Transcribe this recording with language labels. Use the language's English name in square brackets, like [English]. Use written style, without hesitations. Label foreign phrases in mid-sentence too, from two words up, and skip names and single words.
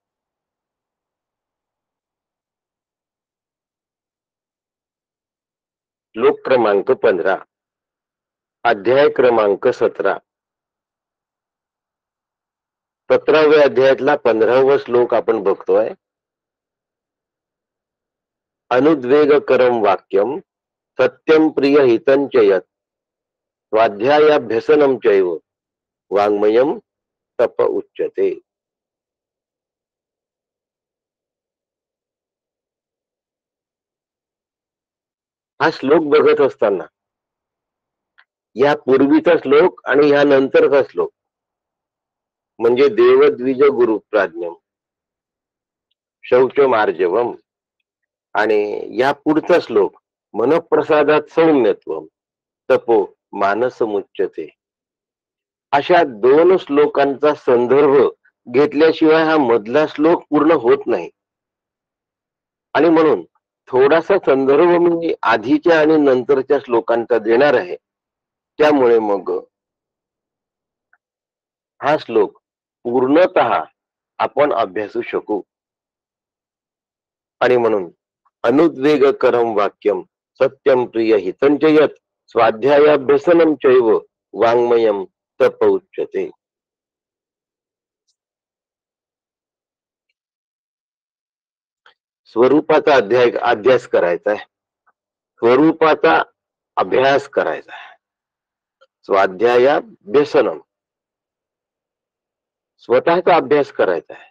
[Marathi] श्लोक क्रमांक 15, अध्याय क्रमांक 17. 17व्या अध्यायातला 15वा श्लोक आपण बघतोय. [Sanskrit] अनुद्वेगकरं वाक्यम सत्यम प्रिय हितं च यत् स्वाध्यायाभ्यसनं चैव वाङ्मयं तप उच्यते. [Marathi] हा श्लोक बघत असताना या पूर्वीचा श्लोक आणि या नंतरचा श्लोक म्हणजे [Sanskrit] देवद्विज गुरु प्राज्ञम शौच मार्जवम [Marathi] आणि या पुढचा श्लोक [Sanskrit] मनप्रसादात सौम्यत्वम तपो मानसमुच्यते, [Marathi] अशा दोन श्लोकांचा संदर्भ घेतल्याशिवाय हा मधला श्लोक पूर्ण होत नाही. आणि म्हणून थोडासा संदर्भ मी आधीच्या आणि नंतरच्या श्लोकांचा देणार आहे. त्यामुळे मग हा श्लोक पूर्णतः आपण अभ्यासू शकू. आणि म्हणून [Sanskrit] अनुद्वेगकरं वाक्यम सत्यम प्रिय हितं च यत् स्वाध्यायाभ्यसनं चैव वाङ्मयं तप उच्यते. [Marathi] स्वरूपाचा अभ्यास करायचा आहे, स्वरूपाचा अभ्यास करायचा आहे. स्वाध्यायाभ्यसनम स्वतःचा अभ्यास करायचा आहे.